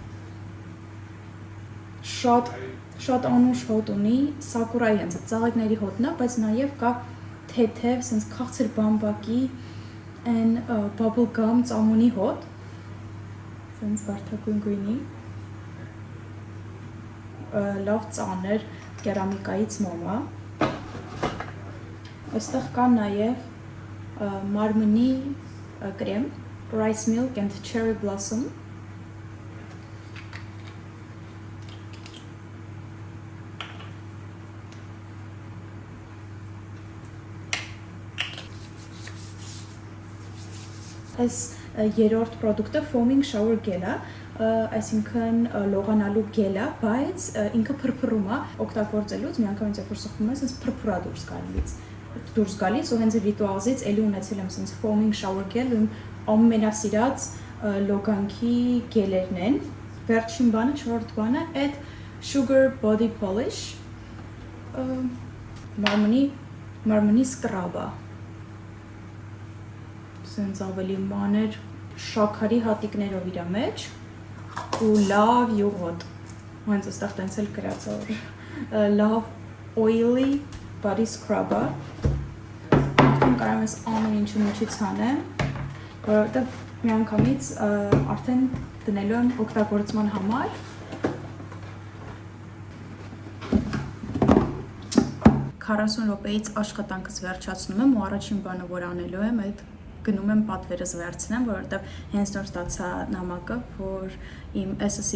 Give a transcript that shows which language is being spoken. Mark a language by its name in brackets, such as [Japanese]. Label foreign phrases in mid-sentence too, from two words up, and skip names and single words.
[Armenian] շատ անուշ հոտ ունի, Sakura-ի հենց ծաղիկների հոտն է, բայց նաև կա թեթև, սենց քաղցր բամբակի, այն [English] bubble gum [Armenian] ծամոնի հոտ, սենց վարդագույն գույնի, լավ ծանր կերամիկայից մոմ է, այստեղ կա նաև մարմնի կրեմ, [English] rice milk and cherry blossom, [Armenian] այս երրորդ պրոդուկտը [English] foaming shower gel [Armenian] է, այսինքն լողանալու գել է, բայց ինքը փրփռում է, օգտագործելուց մի անգամից երբ որ սխում ես, ինձ փրփուրա դուրս գալիս, ու հենց Rituals-ից էլի ունեցել եմ սենց [English] foaming shower gel, [Armenian] ու ամենասիրած լոգանքի գելերն են։ Վերջին բանը, չորրորդ բանը, այդ Sugar Body Polish, մարմնի սկրաբը, սենց ավելի մանր շաքարի հատիկներով իրա մեջ ու լավ յուղոտ, հենց այստեղ տենց էլ գրած է, լավ [English] oily body scrub- [Armenian] ը, արդեն կարող ես ամեն ինչը միջից հանեմ, որովհետև մի անգամից արդեն դնելու եմ օգտագործման համար։ 40 րոպեից աշխատանքս վերջացնում եմ ու առաջին բանը, որ անելու եմ, այդ գնում եմ պատվերս վերցնեմ, որովհետև հենց նոր ստացա նամակը, որ իմ SSC